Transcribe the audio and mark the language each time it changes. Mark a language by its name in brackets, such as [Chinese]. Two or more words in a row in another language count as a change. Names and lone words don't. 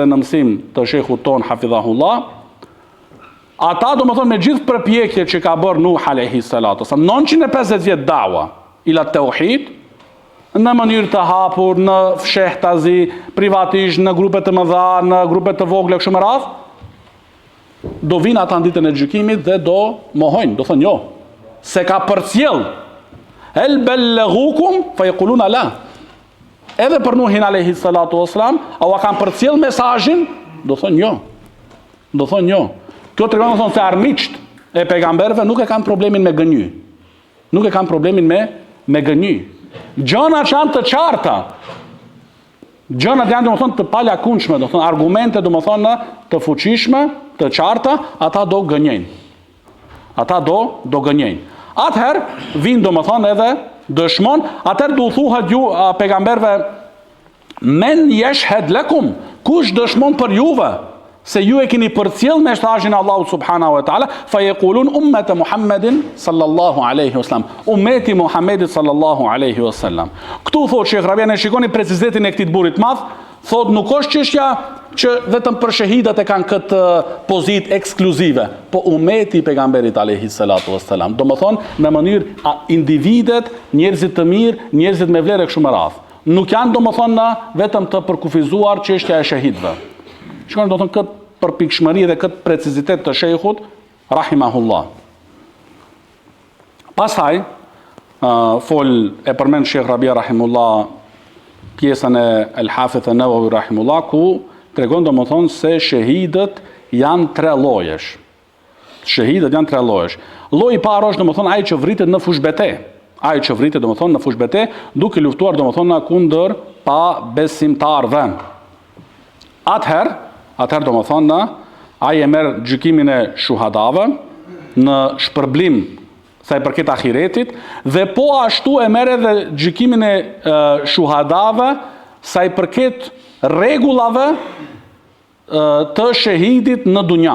[Albanian] në mësim të shehut ton hafidhahullah, ata do më thënë me gjithë përpjekjet që ka bërë Nuh [Arabic] عليه الصلاة والسلام, [Albanian] 950 vjet [Arabic] دعوة إلى التوحيد, [Albanian] në mënyrë të hapur, në fshehtazi, privatisht, në grupe të mëdha, në grupe të vogla kështu me radhë, do vinë ata në ditën e gjykimit dhe do mohojnë, do thonë jo, se ka përcjell. [Arabic] هل بلغكم فيقولون لا. [Albanian] Edhe për Nuhin [Arabic] عليه الصلاة والسلام, [Albanian] au kanë përcjell mesazhin, do thonë jo. Do thonë jo. Kjo tregon thonë se armiqt e pejgamberëve nuk e kanë problemin me gënjy. Nuk e kanë problemin me gënjy. Gjënat janë të qarta. Gjënat janë do të thonë të palakunshme, do thonë argumente do të thonë të fuqishme, të qarta, ata do gënjejnë. Ata do gënjejnë. Atëherë, vinë do më thonë edhe dëshmon, atëherë du thuhet ju pejgamberve, [Arabic] من يشهد لكم, [Albanian] kush dëshmon për juve, se ju e keni përcjell mesazhin e Allahut [Arabic] سبحانه وتعالى, فيقولون أمة محمد صلى الله عليه وسلم, [Albanian] ummeti Muhammedit [Arabic] صلى الله عليه وسلم. [Albanian] Këtu thot Sheikh Rabia, ne shikoni precizetin e këtij burit madh, thot nuk është çështja që vetëm për shahidat e kanë këtë pozitë ekskluzive, po ummeti i pejgamberit [Arabic] عليه الصلاة والسلام. [Albanian] Do të thonë në mënyrë individet, njerëzit të mirë, njerëzit me vlerë kështu me radhë. nuk janë domethënë vetëm të përkufizuar çështja e shahidëve. Shikoni domethënë këtë përpikshmëri dhe këtë precizitet të shejkhut rahimahullah. Pastaj fol e përmend Shekh Rabia rahimullah pjesën e El-Hafidh an-Nawawi rahimullah ku tregon domethënë se shahidët janë tre llojesh. Shahidët janë tre llojesh. Lloji i parë është domethënë ai që vritet në fushbete. Ai që vritet domethënë në fushbete duke luftuar domethënë kundër pa besimtarëve. Atëherë domethënë ai e merr gjykimin e shuhadave në shpërblim sa i përket ahiretit dhe po ashtu e merr edhe gjykimin e shuhadave sa i përket rregullave të shahidit në dunja.